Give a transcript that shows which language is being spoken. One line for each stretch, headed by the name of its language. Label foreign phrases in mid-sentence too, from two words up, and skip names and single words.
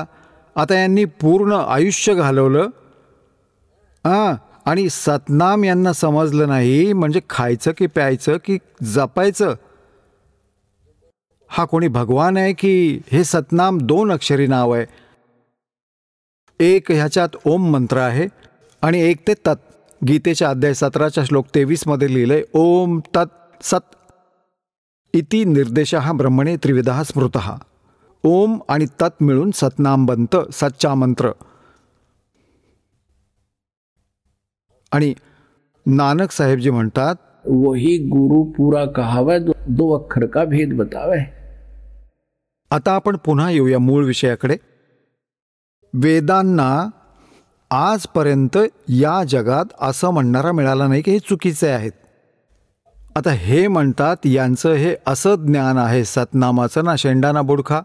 Marathi: आता यांनी पूर्ण आयुष्य घालवलं आणि सतनाम यांना समजलं नाही, म्हणजे खायचं की प्यायचं की जपायचं. हा कोणी भगवान आहे की हे सतनाम 2 अक्षरी नाव आहे. एक ह्याच्यात ओम मंत्र आहे आणि एक ते तत्. गीतेच्या अध्याय 17च्या श्लोक 23 मध्ये लिहिलंय,
Sanskrit: ओम तत् सत इति निर्देशः ब्रह्मणे त्रिविधः स्मृतः.
Marathi: ओम आणि तत् मिळून सतनाम बनतं,
Hindi: सच्चा मंत्र.
Marathi: आणि नानक साहेबजी म्हणतात,
Hindi: वही गुरु पूरा कहावे, 2 अक्षर का भेद बतावे.
Marathi: आता आपण पुन्हा येऊया मूळ विषयाकडे. वेदांना आजपर्यंत या जगात असं म्हणणारा मिळाला नाही की हे चुकीचे आहेत. आता हे म्हणतात यांचं हे असं ज्ञान आहे सतनामाचं ना शेंडाना बुडखा.